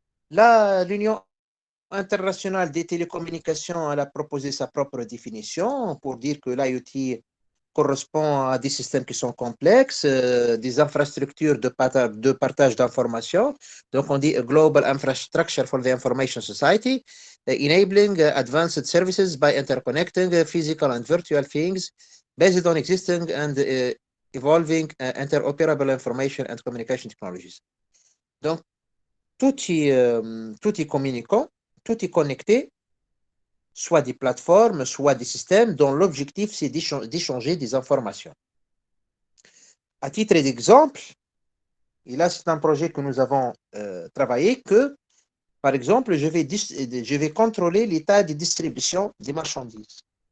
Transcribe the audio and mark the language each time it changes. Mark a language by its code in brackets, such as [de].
[fr] Là, l'Union internationale des télécommunications, elle a proposé sa propre définition pour dire que l'IoT correspond à des systèmes qui sont complexes, des infrastructures de partage d'informations. Donc, on dit [en] a global infrastructure for the information society, enabling advanced services by interconnecting physical and virtual things based on existing and evolving interoperable information and communication technologies. [fr] Donc, tout est communicant, tout est connecté, soit des plateformes, soit des systèmes dont l'objectif, c'est d'échanger des informations. À titre d'exemple, et là, c'est un projet que nous avons travaillé, que, par exemple, je vais contrôler l'état de distribution des marchandises.